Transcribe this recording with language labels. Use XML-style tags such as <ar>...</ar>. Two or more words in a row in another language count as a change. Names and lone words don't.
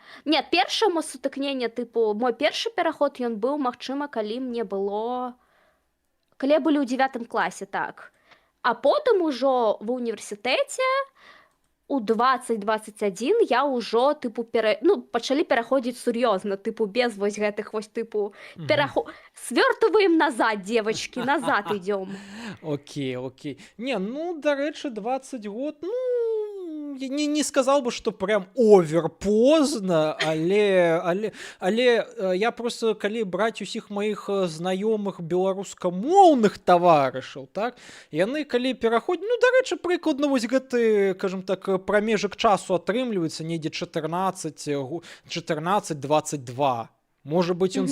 <be>Не, першае мо сутыкненне, тыпу, мой першы пераход, ён быў, магчыма, калі мне было... Калі былі ў 9 класе, так. А потым ужо ва ўніверсітэце у 2021 я ўжо тыпу ну, пачалі пераходзіць сур'ёзна, тыпу без вось гэтых вось тыпу Мгм.</be> <ru>свёртываем назад, девочки, назад идём. Окей, окей. Не, ну, дарэчы, 20 год, ну, я не сказал бы, что прям овер поздно, я просто,</ru> <be>калі браць усіх маіх знаёмых беларускамоўных таварышаў, так, яны калі пераходзяць, ну, дарэчы, прыкладна вось гэты,</be> <ru>скажем так,</ru> <be>прамежак часу атрымліваецца недзе 14-22. Можа быць, ён</be>